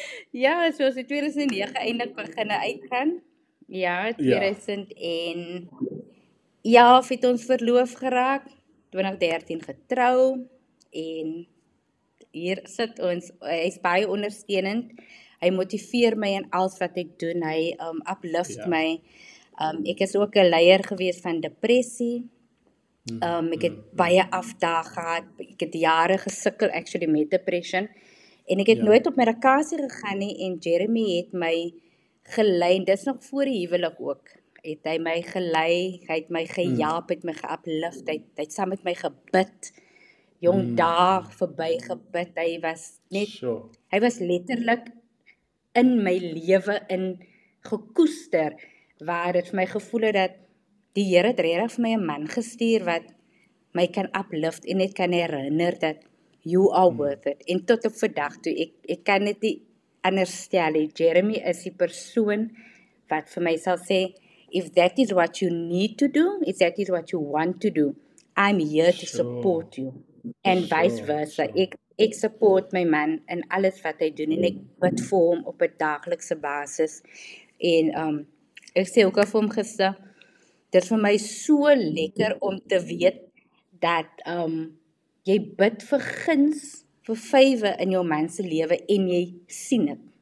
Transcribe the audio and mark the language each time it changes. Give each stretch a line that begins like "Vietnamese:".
Afrikaans: Ja, so as in 2009 eintlik begin uitgaan. Ja, 2000 en ja, het ons verloof geraak, 2013 getrou en hier sit ons, hy is baie ondersteunend. Hy motiveer my in alles wat ek doen. Hy uplift my. Ek is ook 'n leier gewees van depressie. Ek het baie afdae gehad. Ek het jare gesukkel actually met depression. En ek het nooit op medikasie gegaan nie en Jeremy het my gelei. Dis nog voor die huwelik ook. Het hy my gelei, hy het my gehelp, het my geuplift, hy het saam met my gebid. Jong dae verby gebid. Hy was net hy was letterlik in my lewe in gekoester waar dit vir my gevoel het dat die Here het regtig vir my 'n man gestuur wat my kan uplift en net kan herinner dat
English: you are worth it.
Afrikaans: En tot op vandag toe ek kan dit nie anders stel nie. Jeremy is die persoon wat vir my sal sê,
English: if that is what you need to do, if that is what you want to do, I'm here to support you. And vice versa.
Afrikaans: Ek support my man in alles wat hy doen en ek bid vir hom op 'n daaglikse basis. En ek sê ook al vir hom gister, dit is vir my so lekker om te weet dat jy bid vir guns, vir favour in jou man se lewe en jy sien dit.